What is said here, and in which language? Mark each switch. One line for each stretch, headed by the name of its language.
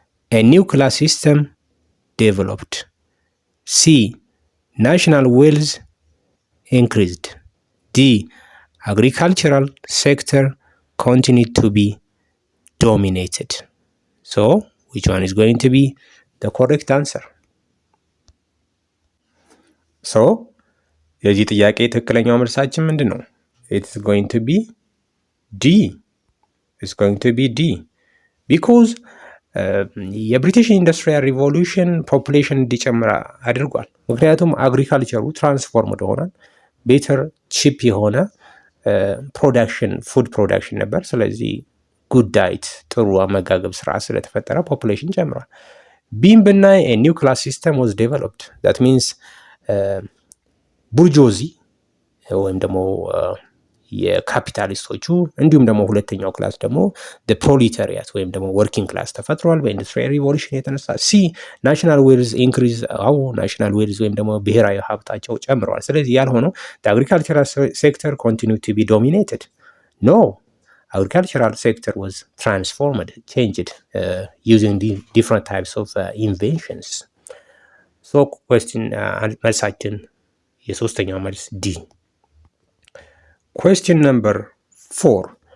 English: A new class system developed. C. National wealth increased. D. Agricultural sector continued to be dominated. So, which one is going to be the correct answer?
Amharic: So, የዚህ ጥያቄ ትክክለኛው መልሳችን ምንድን ነው?
English: It's going to be D. It's going to be D.
Amharic: Because የብሪቲሽ ኢንዱስትሪያል ሪቮሉሽን ፖፑሌሽን እንዲጨምር አድርጓል። ምክንያቱም አግሪካልቸሩ ትራንስፎርምድ ሆኗል። ቤተር ቺፕ የሆነ ፕሮዳክሽን ፉድ ፕሮዳክሽን ነበር። ስለዚህ
English: ጉድ ዳይት
Amharic: ጥሩ አመጋገብ ስርዓት ስለተፈጠረ ፖፑሌሽን ጨምሯል። ቢም ብናይ
English: ኒው ክላስ ሲስተም ዋዝ ዴቨሎፕድ ዛት ሚንስ
Amharic: ቡርጆዚ ወይም ደግሞ የካፒታሊስቶቹ እንዲሁም ደግሞ ሁለተኛው ክላስ ደግሞ ፕሮሊታሪያት ወይም ደግሞ ወርኪንግ ክላስ ተፈጥሯል በኢንዱስትሪያል ሪቮሉሽን የተነሳ።
English: ሲ ናሽናል ዌልዝ ኢንክሪዝ
Amharic: ናሽናል ዌልዝ ወይም ደግሞ ብሔራዊ ሀብታቸው ጨምረዋል። ስለዚህ ያልሆነው
English: አግሪካልቸራል ሴክተር ኮንቲኒው ቱ ቢ ዶሚኔትድ ኖ agricultural sector was transformed, changed using different types of inventions. So question
Amharic: መልሳችን የሶስተኛው መልስ ዲ።
English: Question number 4.